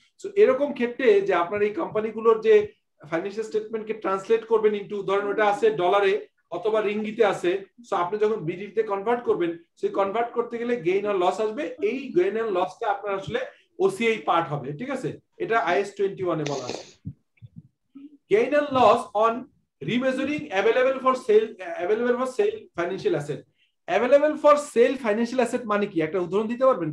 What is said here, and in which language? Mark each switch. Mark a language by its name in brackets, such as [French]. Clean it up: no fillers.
[Bangla] So এরকম ক্ষেত্রে যে আপনার এই কোম্পানিগুলোর যে ফাইন্যান্সিয়াল স্টেটমেন্টকে ট্রান্সলেট করবেন ইনটু, ধরেন ওটা আছে ডলারে অথবা রিঙ্গিতে আছে, সো আপনি যখন বিডিতে কনভার্ট করবেন, সেই কনভার্ট করতে গেলে গেইন আর লস আসবে, এই গেইন আর লসটা আপনার আসলে ওসিআই পার্ট হবে। ঠিক আছে, এটা IAS 21 এ বলা আছে। [English] Gain and loss on remeasuring available for sale financial asset. [Bangla] Available for sale financial asset মানে কি, একটা উদাহরণ দিতে পারবেন?